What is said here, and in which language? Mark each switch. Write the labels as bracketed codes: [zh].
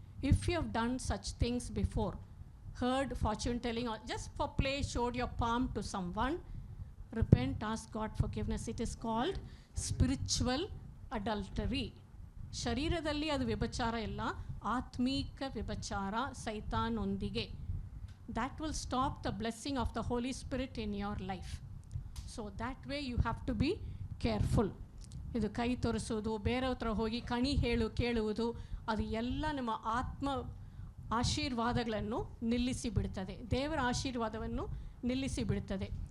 [en] If you have done such things before, heard fortune telling, or just for play showed your palm to someone, repent, ask God forgiveness. It is called spiritual adultery. [kn] ಶರೀರದಲ್ಲಿ ಅದು ವ್ಯಭಿಚಾರ ಇಲ್ಲ, ಆತ್ಮೀಕ ವ್ಯಭಿಚಾರ ಸೈತಾನೊಂದಿಗೆ. [en] That will stop the blessing of the Holy Spirit in your life. So that way you have to be careful. [kn] ಇದು ಕೈ ತೋರಿಸೋದು, ಬೇರೆ ಹತ್ರ ಹೋಗಿ ಕಣಿ ಕೇಳುವುದು, ಅದು ಎಲ್ಲ ನಮ್ಮ ಆತ್ಮ ಆಶೀರ್ವಾದಗಳನ್ನು ನಿಲ್ಲಿಸಿ ಬಿಡ್ತದೆ, ದೇವರ ಆಶೀರ್ವಾದವನ್ನು ನಿಲ್ಲಿಸಿ ಬಿಡ್ತದೆ.